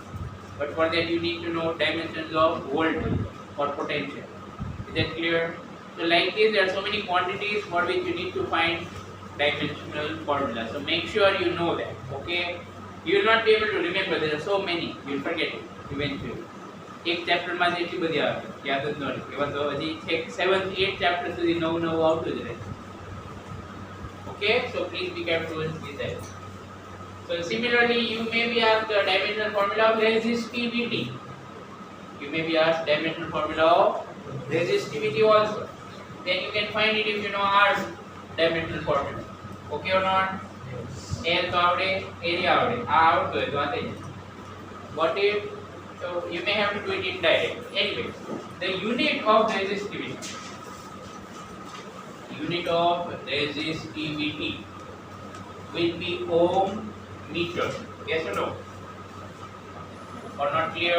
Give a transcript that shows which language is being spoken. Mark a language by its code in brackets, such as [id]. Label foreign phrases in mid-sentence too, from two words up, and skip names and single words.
[en] But for that you need to know dimensions of voltage or potential. Is that clear? So like this, there are so many quantities for which you need to find dimensional formula. So make sure you know that. Okay? You will not be able to remember. There are so many. You will forget it eventually. [gu] એક ચેપ્ટરમાં જેટલી બધી આવે યાદ જ ન રહે એવા તો હજી 7th 8th ચેપ્ટર સુધી નવું નવું આવતું જ રહે. [en] Okay, so please be careful with that. So similarly, you may be asked the dimensional formula of resistivity. You may be asked dimensional formula of resistivity also. Then you can find it if you know R dimensional formula. Okay or not? [gu] L તો આવડે, area આવડે, આ આવડતું હોય તો આ થઈ જાય. [en] Got it? So you may have to do it indirectly. Anyway, the unit of resistivity will be ohm meter. Yes or no? Or not clear?